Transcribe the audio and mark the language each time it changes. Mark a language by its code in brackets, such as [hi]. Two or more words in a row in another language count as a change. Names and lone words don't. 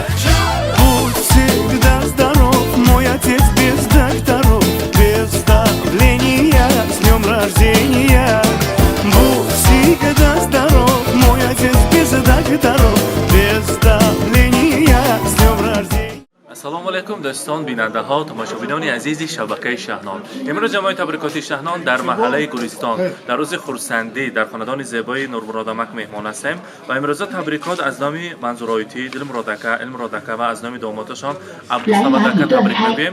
[ru] Будь всегда здоров, мой отец без докторов, без давления, с днем рождения. Будь всегда здоров, мой отец без докторов, без давления, с днем рождения. [fa] السلام علیکم دوستان بیننده ها تماشابینان عزیز شبکه شهنان. امروز جمعی تبریکات شهنان در محله گلستان در روز خورسندی در خاندان زیبای نورمرادمک مهمان هستیم و امروز تبریکات از نام منظور آیتی، دلمرادکه، علمرادکه و از نام دامادشان عبدالصمدکه تبریک میگیم.